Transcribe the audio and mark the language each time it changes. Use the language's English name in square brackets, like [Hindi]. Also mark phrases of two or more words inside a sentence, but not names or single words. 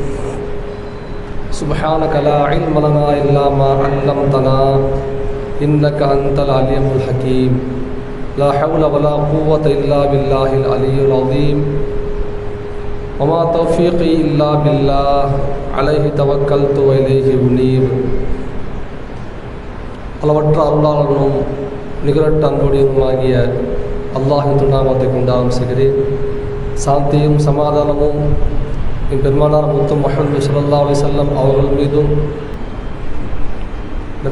[Arabic] سبحانك لا علم لنا إلا ما علمتنا إنك أنت العليم الحكيم لا حول ولا قوة إلا بالله العلي العظيم وما توفيقي إلا بالله عليه توكلت وإليه أنيب. [Tamil] அளவற்ற அருளாளனும் நிகரற்ற அன்புடையனுமாகிய அல்லாஹின் திருநாமத்தை கொண்டாடும் செய்கிறேன். சாந்தியும் சமாதானமும் என் பெருமானார் முத்து முஹம்மது [Arabic] صلى الله عليه وسلم [Tamil] அவர்கள் மீதும் நபி